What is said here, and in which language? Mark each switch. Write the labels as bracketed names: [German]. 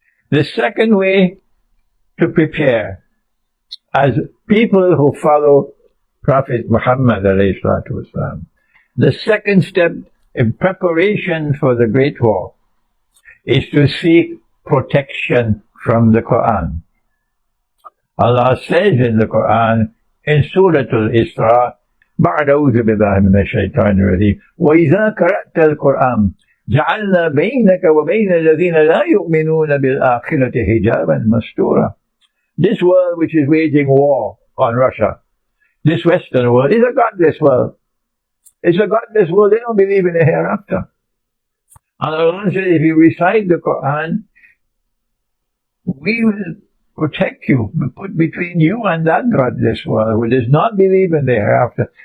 [English] The second way to prepare, as people who follow Prophet Muhammad alayhi salatu wasalam, the second step in preparation for the Great War is to seek protection from the Quran. Allah says in the Quran, in Surah Al-Isra, [Arabic] بعد أعوذ بالله من الشيطان الرجيم وإذا قرأت القرآن جعلنا بينك وبين الذين لا يؤمنون بالآخرة حجابا مستورا. [English] This world which is waging war on Russia, this Western world, is a godless world. It's a godless world. They don't believe in the hereafter. And Allah says, if you recite the Quran, we will protect you, put between you and that godless world who does not believe in the hereafter.